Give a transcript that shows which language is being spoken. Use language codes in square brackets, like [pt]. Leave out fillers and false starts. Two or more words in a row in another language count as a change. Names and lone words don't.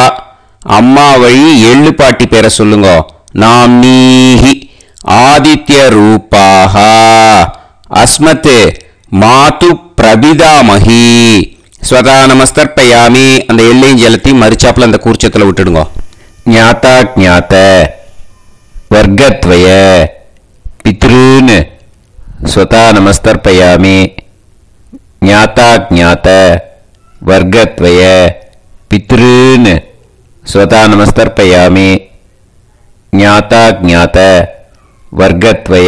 [ta] அம்மா வழி எள்ளு பாட்டி பேரை சொல்லுங்க. நாம்னீஹி. [sa] आदित्य रूपाः। अस्मत् मातुः प्रपितामही. स्वधा नमस्तर्पयामि. [ta] அந்த எள்ளையும் ஜலத்தையும் மரிச்சாப்புல அந்த கூர்ச்சத்தில் விட்டுடுங்க. [sa] ज्ञाताज्ञात वर्गत्वय पितॄन् स्वता नमस्तर्पयामि ज्ञाताज्ञात वर्गत्वय पितॄन् स्वता नमस्तर्पयामि ज्ञाताज्ञात वर्गत्वय